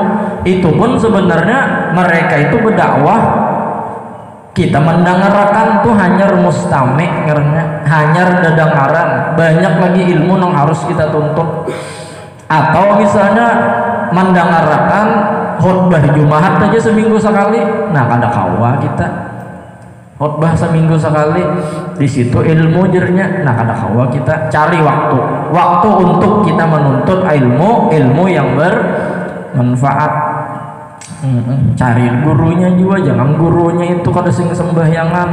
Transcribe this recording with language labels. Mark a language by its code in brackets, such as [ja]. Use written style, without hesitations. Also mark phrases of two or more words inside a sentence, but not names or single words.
[bjn] Itu pun sebenarnya mereka itu berdakwah, kita mendengarkan tuh hanya mustami' karena hanya dengaran. Banyak lagi ilmu yang harus kita tuntut. Atau misalnya mendengarkan khutbah Jumat aja seminggu sekali. Nah, kada kawa kita khutbah seminggu sekali, di situ ilmu jernya. Nah, kada kawa kita cari waktu untuk kita menuntut ilmu yang bermanfaat. Cari gurunya juga, jangan gurunya itu kada sing sembahyangan.